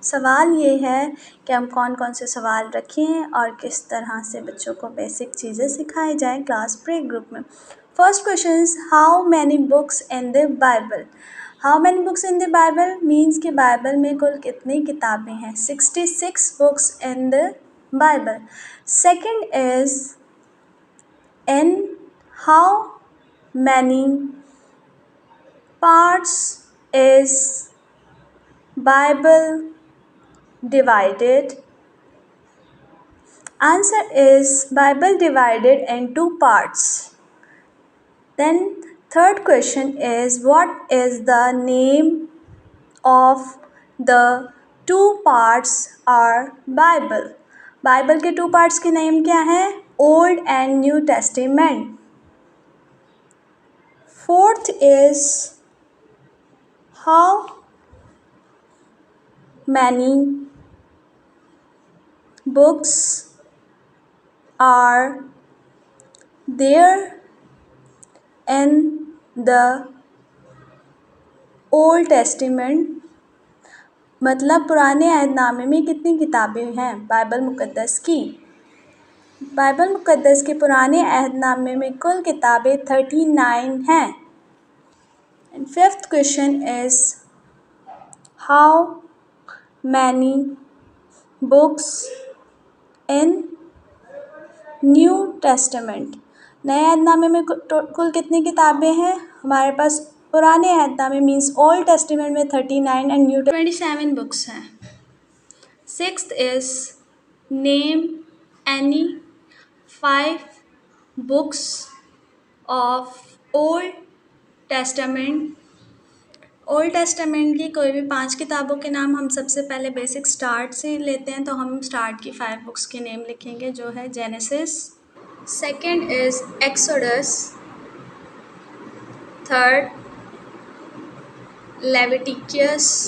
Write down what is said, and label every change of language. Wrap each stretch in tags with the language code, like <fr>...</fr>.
<ur>سوال یہ ہے کہ ہم کون کون سے سوال رکھیں اور کس طرح سے بچوں کو بیسک چیزیں سکھائی جائیں کلاس بریک گروپ میں.</ur> <en>First question is how many books in the Bible. How many books in the Bible means</en> <ur>کہ بائبل میں کل کتنی کتابیں ہیں.</ur> <en>66 books in the Bible. Second is in how many parts is Bible divided? Answer is Bible divided in 2 parts. Then third question is what is the name of the 2 parts are Bible?</en> <ur>Bible کے 2 parts کے name کیا ہیں؟</ur> <en>Old and New Testament. Fourth is how many books are there in the Old Testament.</en> <ur>مطلب پرانے عہد نامے میں کتنی کتابیں ہیں بائبل مقدس کی. بائبل مقدس کے پرانے عہد نامے میں کل کتابیں 39 ہیں.</ur> <en>And fifth question is how many books in New Testament.</en> <ur>نئے عہد نامے میں کل کتنی کتابیں ہیں؟ ہمارے پاس پرانے عہد نامے مینس اولڈ ٹیسٹیمنٹ میں 39</ur> <en>and New 27 books</en> <ur>ہیں.</ur> <en>Sixth is name any 5 books of Old Testament.</en> <ur>Old Testament کی کوئی بھی 5 کتابوں کے نام ہم سب سے پہلے بیسک اسٹارٹ سے لیتے ہیں تو ہم اسٹارٹ کی 5 بکس کے نیم لکھیں گے جو ہے Genesis.</ur> <en>Second is Exodus. Third Leviticus.</en>